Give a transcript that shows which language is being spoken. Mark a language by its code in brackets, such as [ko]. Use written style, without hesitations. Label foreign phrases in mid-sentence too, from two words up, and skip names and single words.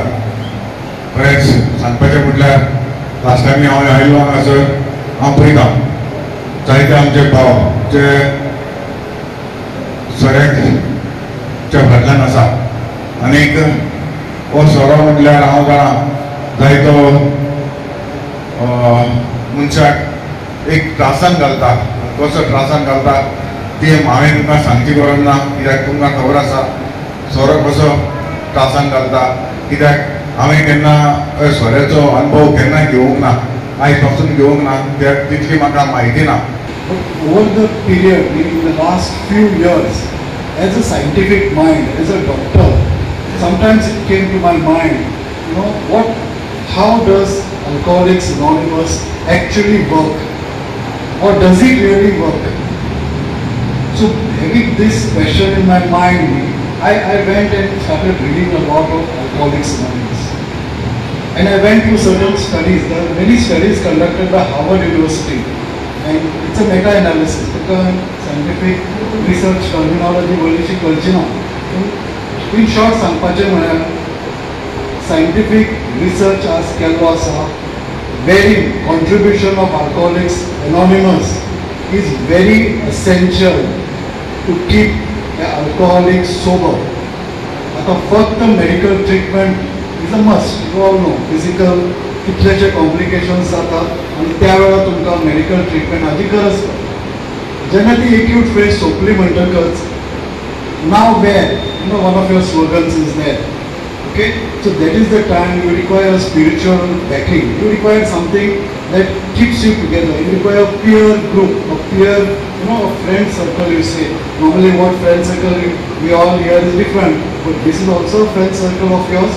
[kok] खरेंच सांगपाचें म्हटल्यार लास्ट टायम हांव आयिल्लो हांगासर हांव पळयता जायते आमचे भाव जे सोऱ्याच्या फाटल्यान आसा आनीक हो सोरो म्हटल्यार हांव जाणा जायतो मनशाक एक त्रासान घालता। कसो त्रासान घालता ती हांवें तुमकां सांगची गरज ना, कित्याक तुमकां खबर आसा सोरो कसो त्रासान घालता। कित्याक हांवें केन्ना सोऱ्याचो अनुभव केन्ना घेवंक ना, आयज पासून घेवंक ना, कित्याक तितली म्हाका म्हायती ना। [en] Over the period, in the last few years, as a scientific mind, as a doctor, sometimes it came to my mind, how does Alcoholics Anonymous actually work? Or does it really work? So having this question in my mind, I went and started reading a lot of Alcoholics Anonymous. And I went to certain studies. There are many studies conducted by Harvard University. And it's a meta-analysis. Because scientific research terminology [kok] बोलची कळची ना. [en] In short, [kok] सांगपाचें म्हळ्यार [en] scientific research has [kok] केल्लो आसा [en] wherein contribution of Alcoholics Anonymous is very essential to keep the alcoholic sober. [kok] आता फक्त [en] medical treatment is a must. You all know physical [kok] कितलेशे कॉम्प्लिकेशन्स जातात आणि त्या वेळार तुमकां [en] medical treatment [kok] हाची गरज पडटा। जेन्ना ती [en] acute phase [kok] सोंपली म्हणटकच [en] now where one of your slogans is there, okay, so that is the time you require a spiritual backing, you require something that keeps you together. You require a peer group, a peer, a friend circle. You say normally what friend circle we all hear is different, but this is also a friend circle of yours.